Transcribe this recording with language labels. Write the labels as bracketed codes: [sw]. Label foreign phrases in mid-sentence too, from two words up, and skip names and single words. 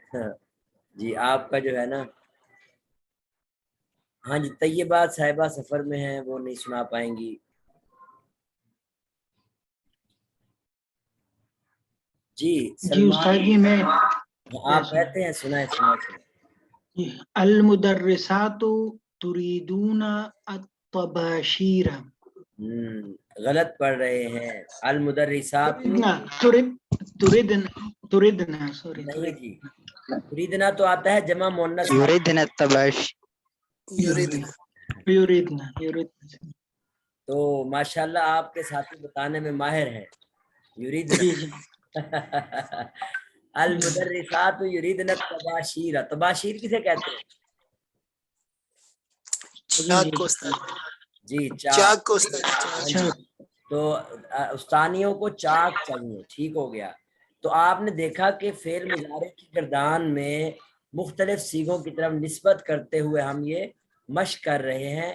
[ur] جی آپ کا جو ہے نا ہاں جی طیبات صاحبہ سفر میں ہیں، وہ نہیں سنا پائیں گی. جی جی استاد جی میں آپ کہتے ہیں سنائیں. [ar] المدرسات تريدون الطباشیر. [ur] غلط پڑھ رہے ہیں. المدرسات [ar] تردنا سوری [ur] نہیں جی. تریدنا تو آتا ہے جمع مؤنث. [ar] یریدنا الطباش. یریدنا. [ur] تو ماشاءاللہ آپ کے ساتھی بتانے میں ماہر ہیں. [ar] یریدنا المدرسات یریدنا الطباشیر. [ur] طباشیر کسے کہتے ہیں؟ چاک کو استاد. جی چاک کو استاد. تو استانیوں کو چاک چاہیے. ٹھیک ہو گیا. تو آپ نے دیکھا کہ فعل مضارع کی گردان میں مختلف صیغوں کی طرف نسبت کرتے ہوئے ہم یہ مشق کر رہے ہیں.